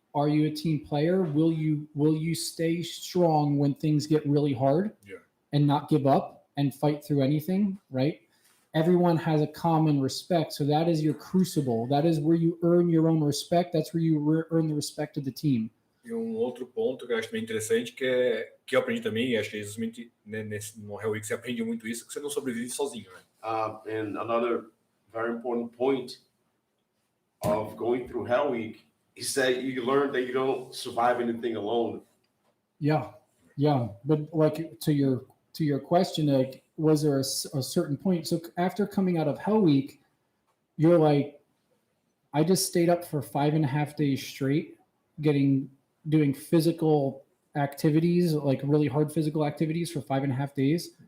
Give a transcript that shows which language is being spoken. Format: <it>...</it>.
<en>Are you a team player? Will you stay strong when things get really hard? Yeah. And not give up and fight through anything, right? Everyone has a common respect. So that is your crucible. That is where you earn your own respect. That's where you earn the respect of the team.</en> <pt>E outro ponto que eu acho bem interessante, que eu aprendi também, e acho que justamente no Hell Week você aprende muito isso, que você não sobrevive sozinho, né?</pt> <en>And another very important point of going through Hell Week is that you learn that you don't survive anything alone. Yeah. But like to your question, like, was there a certain point? So after coming out of Hell Week, you're like, I just stayed up for 5.5 days straight, doing physical activities, like really hard physical activities for 5.5 days.</en>